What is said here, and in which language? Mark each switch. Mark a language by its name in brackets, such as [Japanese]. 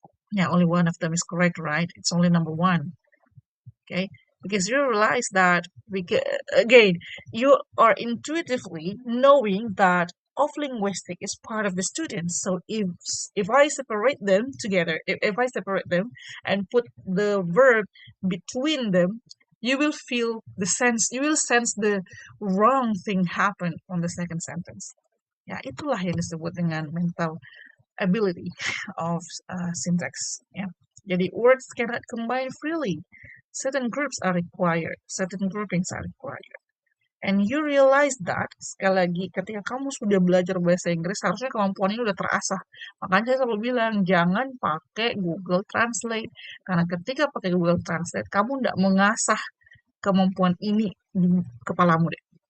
[English] Yeah, only one of them is correct, right? It's only number one. Okay, because you realize that again, you are intuitively knowing that of linguistic is part of the students. So if I separate them together, if I separate them and put the verb between them, you will sense the wrong thing happen on the second sentence. [Indonesian] Ya, itulah yang disebut dengan [English] mental ability of syntax. [Indonesian] Ya. [English] Jadi words cannot combine freely. Certain groups are required, certain groupings are required. And you realize that, [Indonesian] sekali lagi, ketika kamu sudah belajar bahasa Inggris, harusnya kemampuan ini udah terasah. Makanya saya selalu bilang, jangan pakai Google Translate. Karena ketika pakai Google Translate, kamu tidak mengasah kemampuan ini di kepalamu deh.